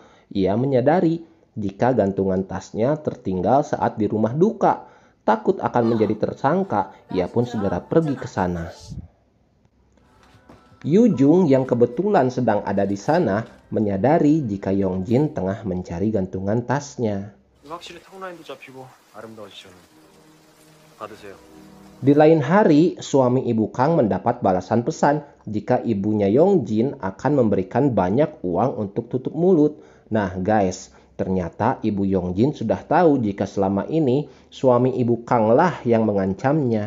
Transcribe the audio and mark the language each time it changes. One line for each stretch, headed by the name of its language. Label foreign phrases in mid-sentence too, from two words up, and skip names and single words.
Indonesian: Ia menyadari jika gantungan tasnya tertinggal saat di rumah duka. Takut akan menjadi tersangka, ia pun segera pergi ke sana. Yoo-jung yang kebetulan sedang ada di sana menyadari jika Yongjin tengah mencari gantungan tasnya.
Korean: 확실히 턱라인도 잡히고 아름다워지셨네. 받으세요.
Indonesian: Di lain hari, suami ibu Kang mendapat balasan pesan jika ibunya Yongjin akan memberikan banyak uang untuk tutup mulut. Nah guys, ternyata ibu Yongjin sudah tahu jika selama ini suami ibu Kang lah yang mengancamnya.